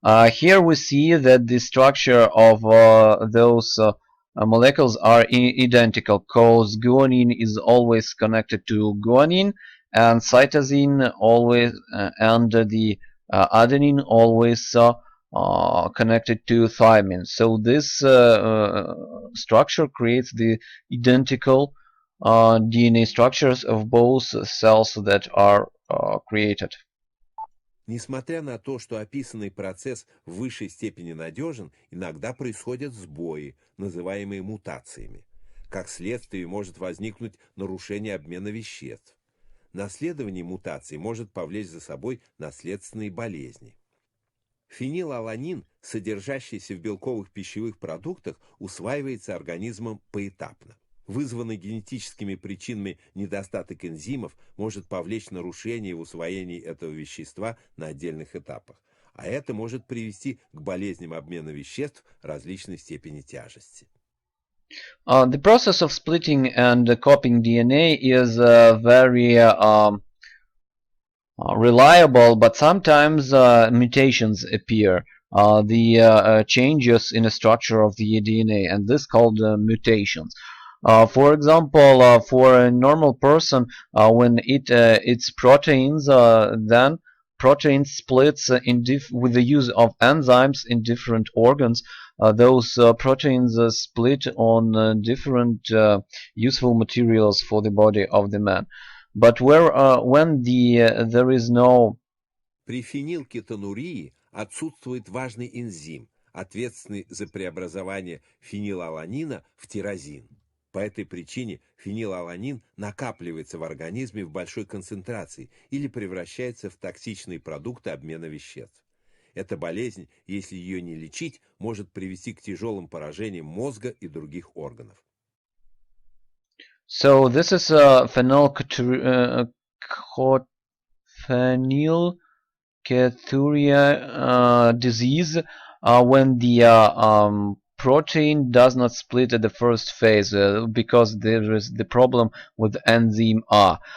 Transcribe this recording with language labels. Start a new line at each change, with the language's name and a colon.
English: Here we see that the structure of those molecules are identical, because guanine is always connected to guanine, and cytosine always, and the adenine always connected to thymine. So this structure creates the identical DNA structures of both cells that are created.
Russian: Несмотря на то, что описанный процесс в высшей степени надежен, иногда происходят сбои, называемые мутациями. Как следствие может возникнуть нарушение обмена веществ. Наследование мутаций может повлечь за собой наследственные болезни. Фенилаланин, содержащийся в белковых пищевых продуктах, усваивается организмом поэтапно. Вызванный генетическими причинами недостаток энзимов может повлечь нарушение в усвоении этого вещества на отдельных этапах, а это может привести к болезням обмена веществ различной степени тяжести.
English: The process of splitting and copying DNA is very reliable, but sometimes mutations appear. The changes in the structure of the DNA, and this is called mutations. For example, for a normal person, when it eats proteins, then protein splits with the use of enzymes in different organs. Those proteins split on different useful materials for the body of the man. But when there is no...
Russian: При фенилкетонурии отсутствует важный энзим, ответственный за преобразование фенилаланина в тирозин. По этой причине фенилаланин накапливается в организме в большой концентрации или превращается в токсичные продукты обмена веществ. Эта болезнь, если ее не лечить, может привести к тяжелым поражениям мозга и других органов.
English: So this is a phenylketonuria disease when the protein does not split at the first phase because there is the problem with enzyme A.